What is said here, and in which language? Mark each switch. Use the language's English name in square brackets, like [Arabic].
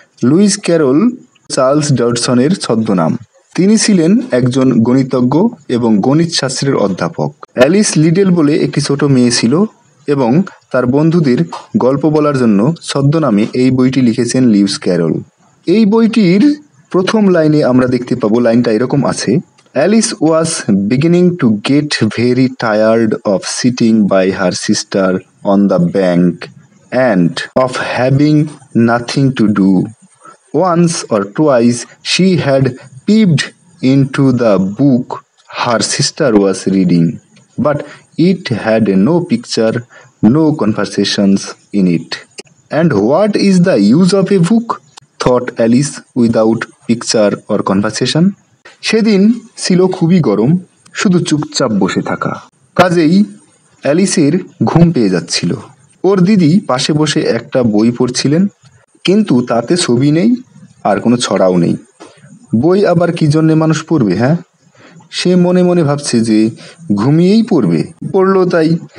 [Bangla] Luis Carroll Charles ডডসনের ছদ্মনাম। তিনি ছিলেন একজন গণিতজ্ঞ এবং গণিত শাস্ত্রের অধ্যাপক। অ্যালিস লিডেল বলে একটি ছোট মেয়ে ছিল এবং তার বন্ধুদের গল্প বলার জন্য ছদ্মনামে এই বইটি লিখেছেন লিউইস ক্যারল। এই বইটির প্রথম লাইনে আমরা দেখতে পাবো, লাইনটা এরকম আছে: [English] Alice was beginning to get very tired of sitting by her sister on the bank and of having nothing to do. Once or twice she had peeped into the book her sister was reading, but it had no picture, no conversations in it. And what is the use of a book? thought Alice, without picture or conversation. [Bangla] সেদিন ছিল খুবই গরম, শুধু চুপচাপ বসে থাকা। কাজেই অ্যালিসের ঘুম পেয়ে যাচ্ছিল। ওর দিদি পাশে বসে একটা বই পড়ছিলেন, কিন্তু তাতে ছবি নেই আর কোনো ছড়াও নেই। বই আবার কি জন্যে মানুষ পড়বে? হ্যাঁ, সে মনে মনে ভাবছে যে ঘুমিয়েই পড়বে, পড়লো তাই।